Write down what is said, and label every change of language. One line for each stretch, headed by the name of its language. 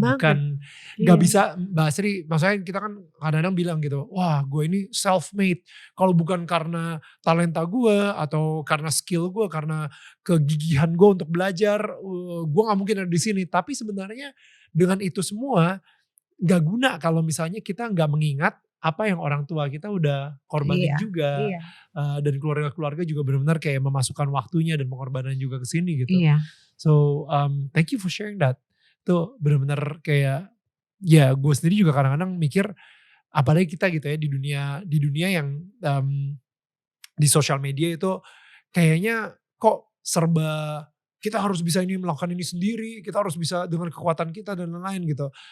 Indonesian: Bukan gak bisa Mbak Asri, maksudnya kita kan kadang-kadang bilang gitu, wah gue ini self made, kalau bukan karena talenta gue atau karena skill gue, karena kegigihan gue untuk belajar, gue gak mungkin ada di sini. Tapi sebenarnya dengan itu semua gak guna kalau misalnya kita gak mengingat apa yang orang tua kita udah korbanin juga. Dan keluarga-keluarga juga benar-benar kayak memasukkan waktunya dan pengorbanan juga ke sini gitu.
English: So thank you for sharing that.
Indonesian: Tuh benar-benar kayak, ya gue sendiri juga kadang-kadang mikir, apalagi kita gitu ya di dunia yang di sosial media itu kayaknya kok serba kita harus bisa melakukan ini sendiri, kita harus bisa dengan kekuatan kita dan lain-lain gitu.